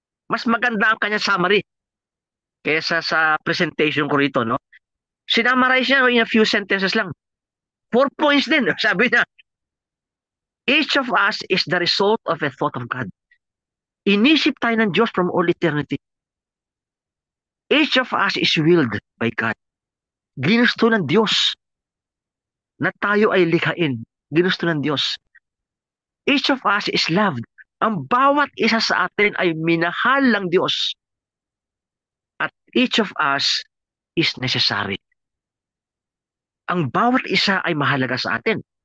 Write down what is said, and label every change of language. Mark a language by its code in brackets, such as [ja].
[tl] Mas maganda ang kanyang summary kaysa sa presentation ko rito, no? Sinamarize niya [en] in a few sentences [tl] lang. 4 points din. Sabi niya, [en] each of us is the result of a thought of God. [tl] Inisip tayo ng Diyos [en] from all eternity. Each of us is willed by God. [tl] Ginusto ng Diyos na tayo ay likhain. Ginusto ng Diyos. [en] Each of us is loved. [tl] Ang bawat isa sa atin ay minahal ng Diyos. [en] At each of us is necessary. [tl] Ang bawat isa ay mahalaga sa atin.